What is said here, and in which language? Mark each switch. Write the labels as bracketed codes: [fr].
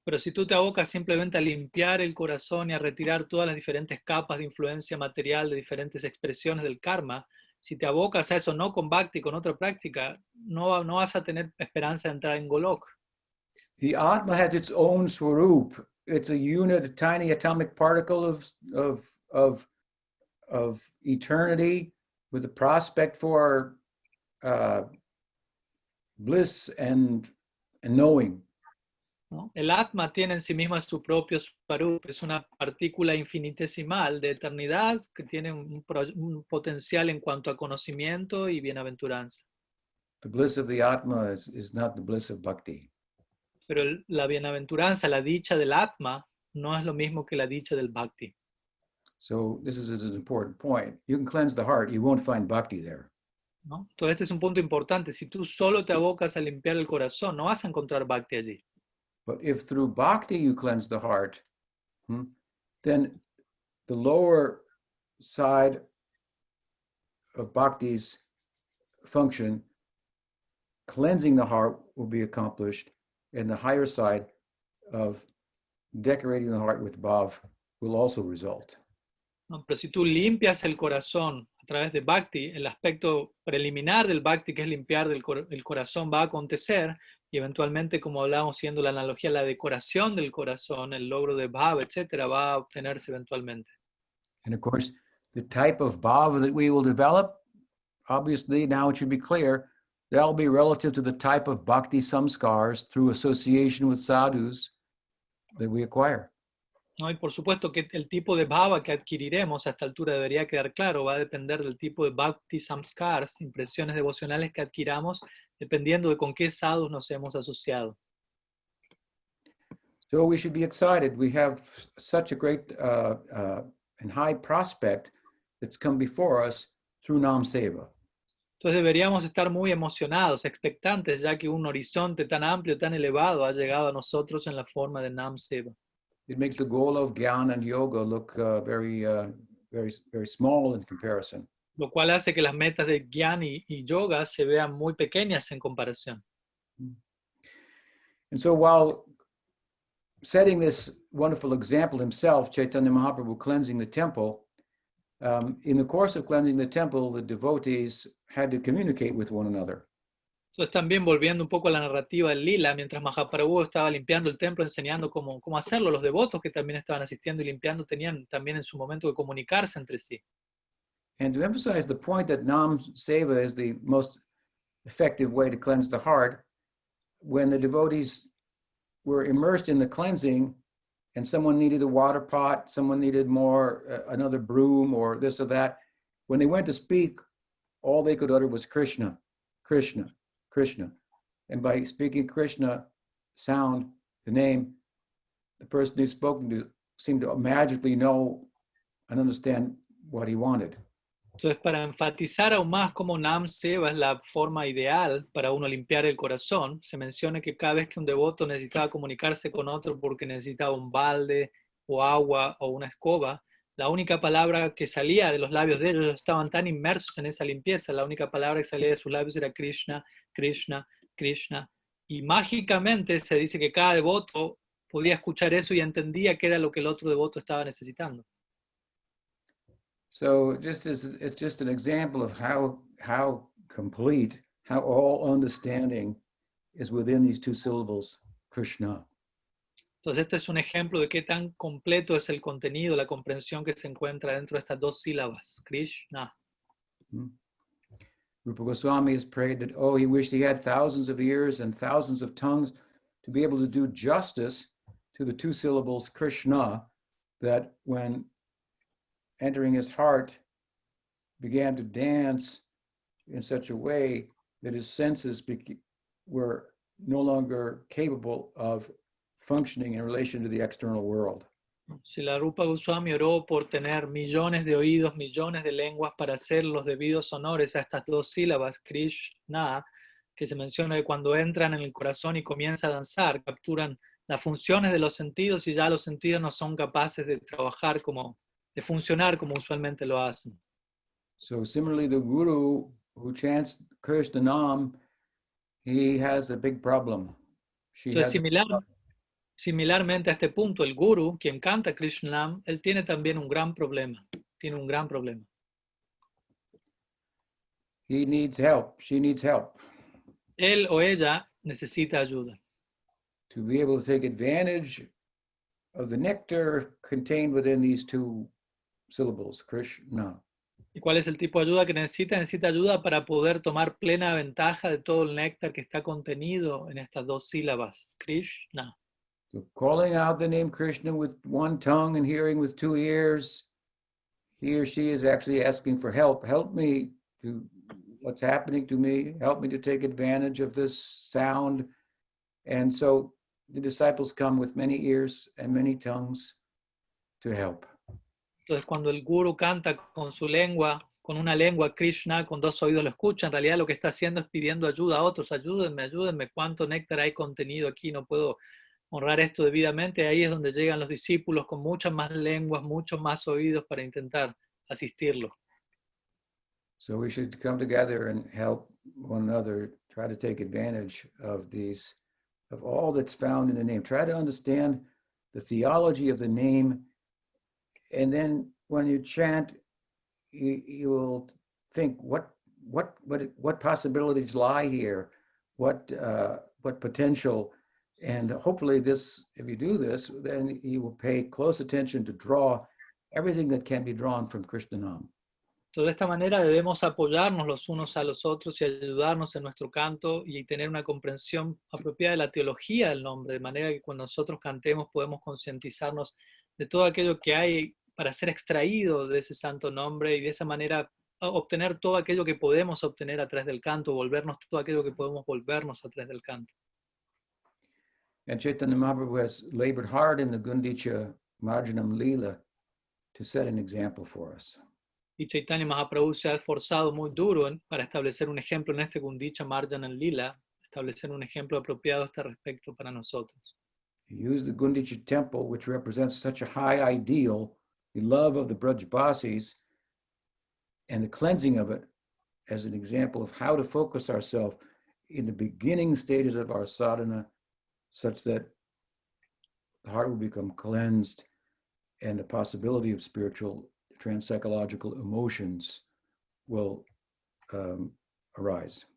[es] Pero si tú te abocas simplemente a limpiar el corazón y a retirar todas las diferentes capas de influencia material de diferentes expresiones del karma, si te abocas a eso no con bhakti, con otra práctica, no vas a tener esperanza de entrar en Golok. [en] The Atma has its own swarup. It's a unit, a tiny atomic particle of eternity with a prospect for bliss and knowing. [es] ¿No? El Atma tiene en sí misma su propio Swarup, es una partícula infinitesimal de eternidad que tiene un potencial en cuanto a conocimiento y bienaventuranza. [en] The bliss of the Atma is not the bliss of bhakti. [es] Pero la bienaventuranza, la dicha del Atma, no es lo mismo que la dicha del Bhakti. [en] So this is an important point. You can cleanse the heart, you won't find bhakti there. [es] ¿No? Entonces este es un punto importante. Si tú solo te abocas a limpiar el corazón, no vas a encontrar Bhakti allí. [en] But if through bhakti you cleanse the heart, then the lower side of bhakti's function, cleansing the heart, will be accomplished, and the higher side of decorating the heart with bhav will also result. [es] ¿No? Pero si tú limpias el corazón a través de Bhakti, el aspecto preliminar del Bhakti, que es limpiar el corazón, va a acontecer, y eventualmente, como hablábamos, siendo la analogía, la decoración del corazón, el logro de bhav, etcétera, va a obtenerse eventualmente. [en] And of course, the type of bhav that we will develop, obviously now it should be clear, They'll be relative to the type of bhakti samskars through association with sadhus that we acquire. [es] ¿No? Y por supuesto que el tipo de bhava que adquiriremos a esta altura debería quedar claro, va a depender del tipo de bhakti samskars, impresiones devocionales que adquiramos, dependiendo de con qué sadhus nos hemos asociado. [en] So we should be excited. We have such a great and high prospect that's come before us through Nam Seva. [es] Entonces deberíamos estar muy emocionados, expectantes, ya que un horizonte tan amplio, tan elevado ha llegado a nosotros en la forma de Nam Seva. [en] It makes the goal of Gyan and Yoga look very small in comparison. [es] Lo cual hace que las metas de Gyan y Yoga se vean muy pequeñas en comparación. [en] And so while setting this wonderful example himself, Chaitanya Mahaprabhu cleansing the temple, in the course of cleansing the temple, the devotees had to communicate with one another. [es] Entonces también volviendo un poco a la narrativa del Lila, mientras Mahaprabhu estaba limpiando el templo, enseñando cómo hacerlo, los devotos que también estaban asistiendo y limpiando tenían también en su momento que comunicarse entre sí. [en] And to emphasize the point that Nam Seva is the most effective way to cleanse the heart, when the devotees were immersed in the cleansing and someone needed a water pot, someone needed more, another broom or this or that, when they went to speak, all they could utter was Krishna, Krishna, Krishna. And by speaking Krishna sound, the name, the person who's spoken to seemed to magically know and understand what he wanted. [es] Entonces, para enfatizar aún más cómo Nam Seva es la forma ideal para uno limpiar el corazón, se menciona que cada vez que un devoto necesitaba comunicarse con otro porque necesitaba un balde o agua o una escoba, la única palabra que salía de los labios de ellos, estaban tan inmersos en esa limpieza, la única palabra que salía de sus labios era Krishna, Krishna, Krishna. Y mágicamente se dice que cada devoto podía escuchar eso y entendía qué era lo que el otro devoto estaba necesitando. [en] So it's just an example of how complete, how all understanding is within these two syllables, Krishna. [es] Entonces este es un ejemplo de qué tan completo es el contenido, la comprensión que se encuentra dentro de estas dos sílabas, Krishna. [en] Rupa Goswami has prayed that, oh, he wished he had thousands of ears and thousands of tongues to be able to do justice to the two syllables Krishna, that when entering his heart began to dance in such a way that his senses were no longer capable of functioning in relation to the external world. [es] Si la Rupa Goswami oró por tener millones de oídos, millones de lenguas para hacer los debidos honores a estas dos sílabas, Krishna, que se menciona que cuando entran en el corazón y comienza a danzar, capturan las funciones de los sentidos y ya los sentidos no son capaces de trabajar de funcionar como usualmente lo hacen. [en] So similarly, the guru who chants Krishna Nam, he has a big problem. [es] Entonces, similarmente a este punto, el guru, quien canta Krishna, él tiene también un gran problema. Tiene un gran problema. [en] He needs help. She needs help. [es] Él o ella necesita ayuda. [en] To be able to take advantage of the nectar contained within these two syllables, Krishna. [es] ¿Y cuál es el tipo de ayuda que necesita? Necesita ayuda para poder tomar plena ventaja de todo el néctar que está contenido en estas dos sílabas, Krishna. [en] So calling out the name Krishna with one tongue and hearing with two ears, he or she is actually asking for help. Help me to what's happening to me. Help me to take advantage of this sound. And so the disciples come with many ears and many tongues to help. [es] Entonces, cuando el guru canta con su lengua, con una lengua Krishna, con dos oídos lo escucha, en realidad lo que está haciendo es pidiendo ayuda a otros. Ayúdenme, ayúdenme, cuánto néctar hay contenido aquí, no puedo honrar esto debidamente. Ahí es donde llegan los discípulos con muchas más lenguas, muchos más oídos para intentar asistirlo. [en] So we should come together and help one another, try to take advantage of all that's found in the name. Try to understand the theology of the name. And then when you chant, you will think, what possibilities lie here? What potential? And hopefully this, if you do this, then you will pay close attention to draw everything that can be drawn from Krishna Nam. [es] Entonces, de esta manera debemos apoyarnos los unos a los otros y ayudarnos en nuestro canto y tener una comprensión apropiada de la teología del nombre, de manera que cuando nosotros cantemos podemos concientizarnos de todo aquello que hay para ser extraído de ese santo nombre y de esa manera obtener todo aquello que podemos obtener a través del canto, volvernos todo aquello que podemos volvernos a través del canto. [en] And Chaitanya Mahaprabhu has labored hard in the Gundica Marjanam Leela to set an example for us. [es] Y Chaitanya Mahaprabhu se ha esforzado muy duro para establecer un ejemplo en este Gundica Marjana Lila, establecer un ejemplo apropiado a este respecto para nosotros. [en] He used the Gundica temple, which represents such a high ideal, the love of the Brajbasis, and the cleansing of it as an example of how to focus ourselves in the beginning stages of our sadhana, such that the heart will become cleansed and the possibility of spiritual transpsychological emotions will arise.